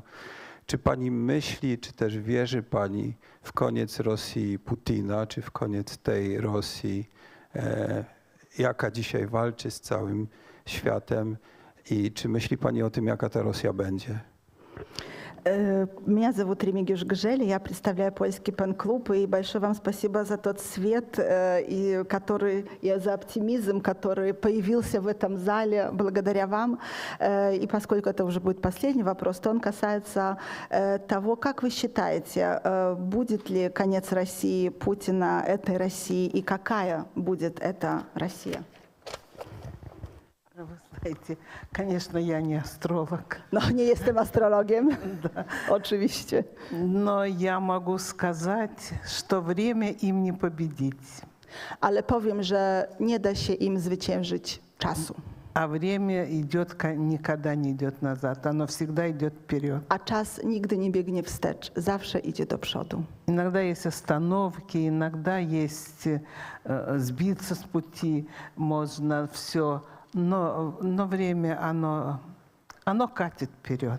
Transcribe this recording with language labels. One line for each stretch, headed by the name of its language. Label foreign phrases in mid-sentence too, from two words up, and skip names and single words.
Polish: Czy pani myśli, czy też wierzy pani w koniec Rosji Putina, czy w koniec tej Rosji, jaka dzisiaj walczy z całym światem, i czy myśli pani o tym, jaka ta Rosja będzie?
Russian: Меня зовут Ремигиюш Гжели, я представляю польский пен-клуб, и большое вам спасибо за тот свет и за оптимизм, который появился в этом зале благодаря вам. И поскольку это уже будет последний вопрос, то он касается того, как вы считаете, будет ли конец России Путина этой России, и какая будет эта Россия? Вы знаете, конечно, я не астролог.
Polish: No, nie jestem astrologiem, oczywiście.
Russian: Но я могу сказать, что время им не победить.
Polish: Ale powiem, że nie da się im zwyciężyć czasu.
Russian: А время никогда не идет назад, оно всегда идет вперед.
Polish: A czas nigdy nie biegnie wstecz, zawsze idzie do przodu.
Russian: Иногда есть остановки, иногда есть сбиться с пути, можно все, но время, оно катит вперед.